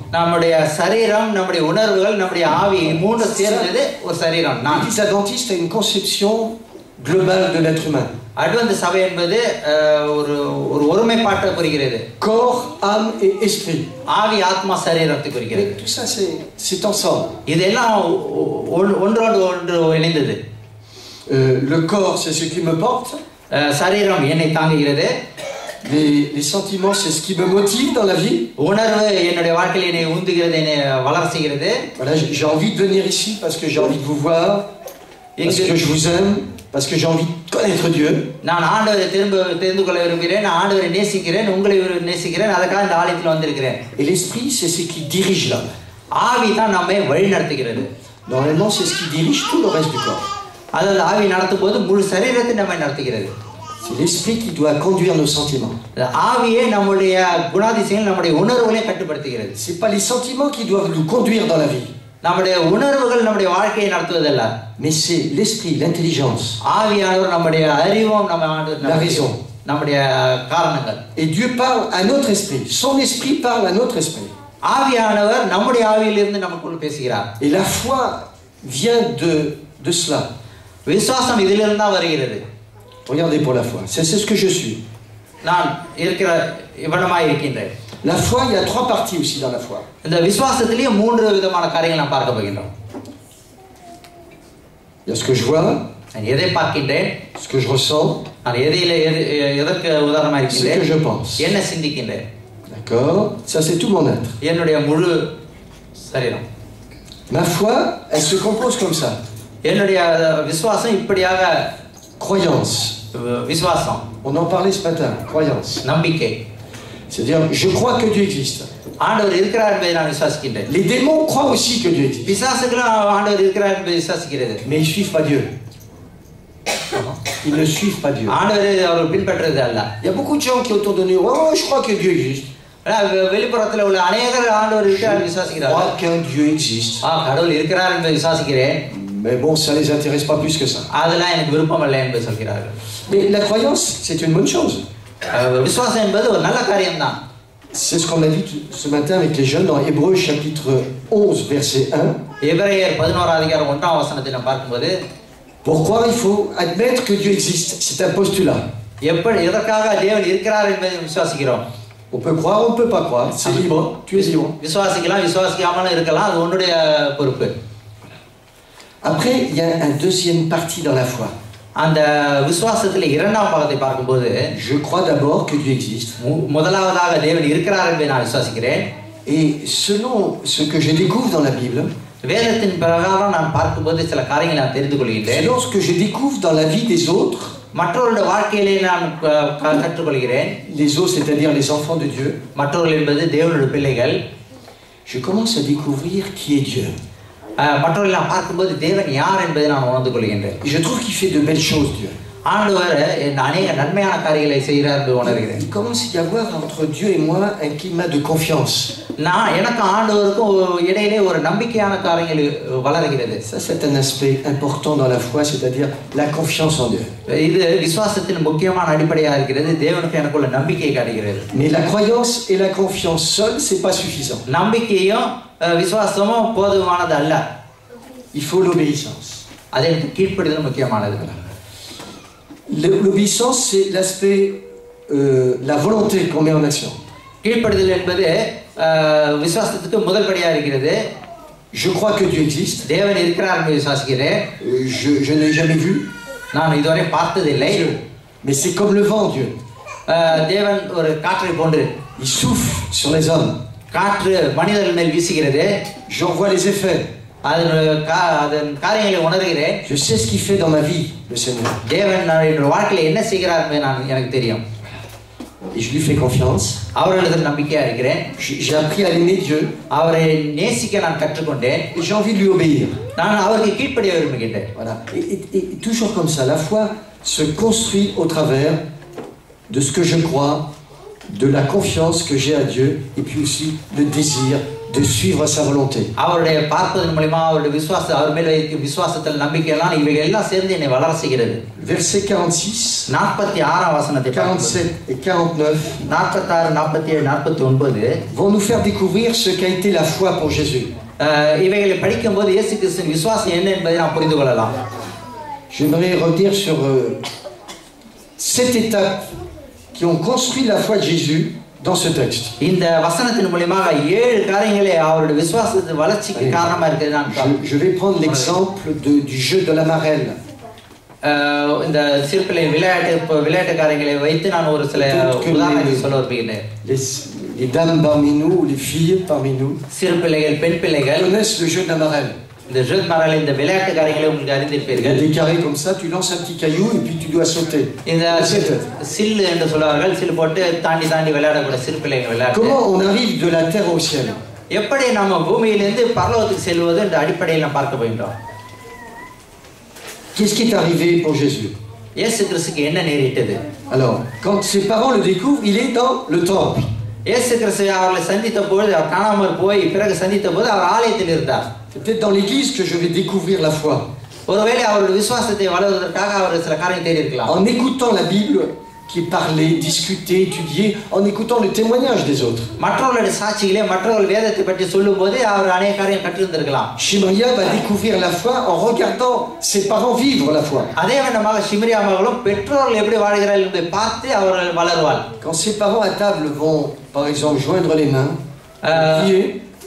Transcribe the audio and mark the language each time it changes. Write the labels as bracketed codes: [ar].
[ta] நம்முடைய சரீரம், நம்முடைய உணர்வுகள், நம்முடைய ஆவி மூன்று சேர்ந்தது ஒரு சரீரம். நான். [fr] L'Église adventiste a une conception globale de l'être humain. [ta] Advent சபை என்பது ஒரு ஒருமைப்பாட்டை குறிக்கிறது. [fr] Corps, âme et esprit. [ta] ஆவி, ஆத்மா, சரீரத்தை குறிக்கிறது. [fr] Tout ça c'est ensemble. [ta] இதெல்லாம் ஒன்றோடு ஒன்று இணைந்தது. [fr] Le corps c'est ce qui me porte. [ta] சரீரம் என்னை தாங்குகிறது. [fr] Les sentiments c'est ce qui me motive dans la vie. [ta] உணர்வு என்னுடைய வாழ்க்கையில் என்னை உந்துகிறது, என்னை வளர செய்கிறது. [fr] Voilà, j'ai envie de venir ici parce que j'ai envie de vous voir, parce que je vous aime, parce que j'ai envie de connaître Dieu. [ta] நான் ஆண்டவரை தெரிந்து கொள்ள விரும்புகிறேன், நான் ஆண்டவரை நேசிக்கிறேன், உங்களை நேசிக்கிறேன், அதற்காக இந்த ஆலயத்தில் வந்திருக்கிறேன். [fr] Et l'esprit c'est ce qui dirige l'homme. [ta] ஆவி தான் நம்மை வழி நடத்துகிறது. [fr] Normalement c'est ce qui dirige tout le reste du corps. [ta] அதாவது ஆவி நடத்தும் போது முழு சரீரத்தை நம்மை நடத்துகிறது. [fr] C'est l'esprit qui doit conduire nos sentiments. [ta] ஆவியே நம்முடைய குணாதிசயங்கள், நம்முடைய உணர்வுகளை கட்டுப்படுத்துகிறது. [fr] C'est pas les sentiments qui doivent nous conduire dans la vie. [ta] நம்முடைய உணர்வுகள் நம்முடைய வாழ்க்கையை நடத்துவதல்ல. [fr] Mais c'est l'esprit, l'intelligence. [ta] ஆவியானவர் நம்முடைய அறிவும், [fr] la raison, [ta] நம்முடைய காரணங்கள். [fr] Et Dieu parle à notre esprit. Son esprit parle à notre esprit. [ta] ஆவியானவர் நம்முடைய ஆவியிலிருந்து நமக்குள் பேசுகிறார். [fr] Et la foi vient de cela. [ta] விசுவாசம் இதிலிருந்து தான் வருகிறது. [fr] Regardez pour la foi. C'est ce que je suis. [ta] நான் இருக்கிற இவனமாய் இருக்கின்றேன். [fr] La foi, il y a trois parties aussi dans la foi. [ta] இந்த விசுவாசத்திலேயே மூன்று விதமான காரியங்களை நாம் பார்க்க போகின்றோம். [fr] Il y a ce que je vois, [ta] நான் எதை பார்க்கின்றேன், [fr] ce que je ressens, [ta] நான் எதற்கு உதாரணமாக இருக்கின்றேன், [fr] ce que je pense. [ta] என்ன சிந்திக்கின்றேன். [fr] D'accord? Ça c'est tout mon être. [ta] என்னுடைய முழு சரீரம். [fr] Ma foi, elle se compose comme ça. [ta] என்னுடைய விசுவாசம் இப்படியாக [fr] croyance. [ta] விசுவாசம். [fr] On en parlait ce matin, croyance. [ta] நம்பிக்கை. [fr] C'est-à-dire, je crois que Dieu existe. [ta] ஆண்டவர் இருக்கிறார் என்பதை நான் விசுவாசிக்கின்றேன். [fr] Les démons croient aussi que Dieu existe. [ta] பிசாசுகளும் ஆண்டவர் இருக்கிறார் என்பதை விசுவாசிக்கிறது. [fr] Mais ils suivent pas Dieu. Ils ne suivent pas Dieu. [ta] ஆண்டவரை அவர்கள் பின்பற்றுறது அல்ல. [fr] Il y a beaucoup de gens qui autour de nous, oh, je crois que Dieu existe. [ta] வெளிப்புறத்தில் உள்ள அநேகர் ஆண்டவர் இருக்கிறார் விசுவாசிக்கிறார்கள். [fr] Je crois qu'un Dieu existe. [ta] கடவுள் இருக்கிறார் என்பதை விசுவாசிக்கிறேன். [fr] Mais bon, ça les intéresse pas plus que ça. [ta] அதெல்லாம் எனக்கு விருப்பம் இல்லை என்று சொல்கிறார்கள். [fr] Mais la croyance, c'est une bonne chose. [ta] விசுவாசம் என்பது ஒரு நல்ல காரியம்தான். [fr] C'est ce qu'on a vu ce matin avec les jeunes dans Hébreux chapitre 11 verset 1. [ta] எபிரேயர் 11 அதிகாரம் 1ஆம் வசனத்தை நாம் பார்க்கும்போது, [fr] pour croire il faut admettre que Dieu existe. C'est un postulat. [ta] எதற்காக தேவன் இருக்கிறார் என்பதை விசுவாசிக்கிறோம். [fr] On peut croire, on peut pas croire. C'est libre. Tu es libre. [ta] விசுவாசிக்கலாம், விசுவாசிக்காமலும் இருக்கலாம், அது உன்னுடைய பொறுப்பு. [fr] Après, il y a une deuxième partie dans la foi. [ta] அந்த விசுவாசத்திலே இரண்டாம் பாகத்தை பார்க்கும்போது, [fr] je crois d'abord que Dieu existe. [ta] முதலாவதாக தேவன் இருக்கிறார் என்பதை நான் விசுவாசிக்கிறேன். [fr] Et selon ce que je découvre dans la Bible, [ta] வேதத்தின் பிரகாரம் நான் பார்க்கும்போது சில காரியங்களை நான் தெரிந்து கொள்கிறேன். [fr] selon ce que je découvre dans la vie des autres, [ta] மற்றவர்களுடைய வாழ்க்கையிலே நான் கற்றுக்கொள்கிறேன். [fr] les autres, c'est-à-dire les enfants de Dieu, [ta] மற்றவர்கள் என்பது தேவனுடைய பிள்ளைகள். [fr] je commence à découvrir qui est Dieu. [ta] மற்றவர்களை நான் பார்க்கும்போது தேவன் யார் என்பதை நான் உணர்ந்து கொள்கின்றேன். [fr] Je trouve qu'il fait de belles choses, Dieu. [ta] ஆண்டவர் அநேக நன்மையான காரியங்களை செய்கிறார் என்று உணர்கிறேன். [fr] Il commence à y avoir entre Dieu et moi un climat de confiance. [ta] நான் எனக்கு ஆண்டவருக்கும் இடையிலே ஒரு நம்பிக்கையான காரியங்கள் வளர்கிறது. [fr] Ça c'est un aspect important dans la foi, c'est-à-dire la confiance en Dieu. [ta] இது விசுவாசத்தின் முக்கியமான அடிப்படையாக இருக்கிறது. தேவனுக்கு எனக்குள்ள நம்பிக்கை காட்டுகிறது. [fr] Mais la croyance et la confiance seul, c'est pas suffisant. [ta] நம்பிக்கையும் விசுவாசமும் போதுமானது அல்ல. [fr] Il faut l'obéissance. [ta] அதற்கு கீழ்ப்படிதல் முக்கியமானது. [fr] L'obéissance, c'est l'aspect, la volonté qu'on met en action. [ta] கீழ்ப்படிதல் என்பது விசுவாசத்துக்கு முதல் படியாக இருக்கிறது. [fr] Je crois que Dieu existe. [ta] தேவன் இருக்கிறார் என்று விசுவாசிக்கிறேன். [fr] Je ne l'ai jamais vu. [ta] நான் இதுவரை பார்த்ததில்லை. [fr] Mais c'est comme le vent, Dieu. [ta] தேவன் ஒரு காற்றை போன்று. [fr] Il souffle sur les hommes. [ta] காற்று மனிதர்கள் மேல் வீசுகிறது. [fr] J'en vois les effets. [ta] அதன் காரியங்களை உணர்கிறேன். [fr] Je sais ce qu'il fait dans ma vie, le Seigneur. [ta] தேவன் என்னுடைய வாழ்க்கையில் என்ன செய்கிறார் என்று எனக்கு தெரியும். [fr] Et je lui fais confiance. [ta] அவரிடத்தில் நம்பிக்கையா இருக்கிறேன். [fr] J'ai appris à aimer Dieu. [ta] அவரை நேசிக்க நான் கற்றுக்கொண்டேன். [fr] Et j'ai envie de lui obéir. [ta] நான் அவருக்கு கீழ்ப்படிய விரும்புகிறேன். [fr] Voilà. Et toujours comme ça, la foi se construit au travers de ce que je crois, de la confiance que j'ai à Dieu, et puis aussi le désir de suivre sa volonté. [ta] அவருடைய பார்ப்பதன் மூலமா அவருடைய விசுவாசம் அவர் மேல் வைக்கும் விசுவாசத்தில் நம்பிக்கையெல்லாம் இவைகள் எல்லாம் சேர்ந்து என்னை வளர செய்கிறது. [fr] Verset 46, [ta] 46ஆம் வசனத்தை [fr] 47 et 49 [ta] 46, 47, 49 [fr] vont nous faire découvrir ce qu'a été la foi pour Jésus. [ta] இவைகளை படிக்கும்போது இயேசு கிறிஸ்துவின் விசுவாசம் என்ன என்பதை நாம் புரிந்து கொள்ளலாம். [fr] J'aimerais revenir sur 7 étapes qui ont construit la foi de Jésus dans ce texte. [ta] இந்த வசனத்தின் மூலமாக 7 காரியங்களை அவருடைய விசுவாசத்தின் வளர்ச்சிக்கு காரணமா இருக்குது நான் [fr] Je vais prendre l'exemple du jeu de la marelle. [ta] இந்த சிறுபிள்ளை விளையாட்டு காரியங்களை வைத்து நான் ஒரு சில உதாரணங்களை சொல்ல விரும்புகிறேன். [fr] Les dames parmi nous ou les filles parmi nous [ta] சிறுபிள்ளைகள் பெண் பிள்ளைகள் [fr] connaissent le jeu de la marelle. [ta] இந்த [fr] jeu de marelle [ta] இந்த விளையாட்டு காரியங்களை உங்களுக்கு அறிந்திருப்பீர்கள். [fr] Il y a des carrés comme ça, tu lances un petit caillou et puis tu dois sauter. [ta] இந்த சில்லு என்று சொல்வார்கள், சில்லு போட்டு தாண்டி தாண்டி விளையாடக்கூடிய சிறுபிள்ளைகள் விளையாட்டு. [fr] Comment on arrive de la terre au ciel? [ta] எப்படி நாம பூமியிலிருந்து பரலோகத்துக்கு செல்வது என்ற அடிப்படையில் நாம் பார்க்க போகின்றோம். [fr] Qu'est-ce qui est arrivé pour Jésus? [ta] இயேசு கிறிஸ்துக்கு என்ன நேரிட்டது? [fr] Alors, quand ses parents le découvrent, il est dans le temple. [ta] இயேசு கிறிஸ்து அவர்களை சந்தித்த பொழுது அவர் காணாமல் போய் பிறகு சந்தித்த போது அவர் ஆலயத்தில் இருந்தார். [fr] C'est peut-être dans l'église que je vais découvrir la foi. [ta] ஒருவேளை அவருடைய விசுவாசத்தை வளர்வதற்காக அவர் சில காரியம் தேடி இருக்கலாம். [fr] En écoutant la Bible qui est parlée, discutée, étudiée, en écoutant le témoignage des autres. [ta] மற்றவர்களுடைய சாட்சிகளே மற்றவர்கள் வேதத்தை பற்றி சொல்லும்போது அவர் அநேக காரியம் கற்றிருந்திருக்கலாம். [fr] Shimaria va découvrir la foi en regardant ses parents vivre la foi. [ta] அதே விதமாக ஷிம்ரியா மகளும் பெற்றோர்கள் எப்படி வாழ்கிறார்கள் என்பதை பார்த்து அவர்கள் வளருவாள். [fr] Quand ses parents à table vont, par exemple, joindre les mains, prier.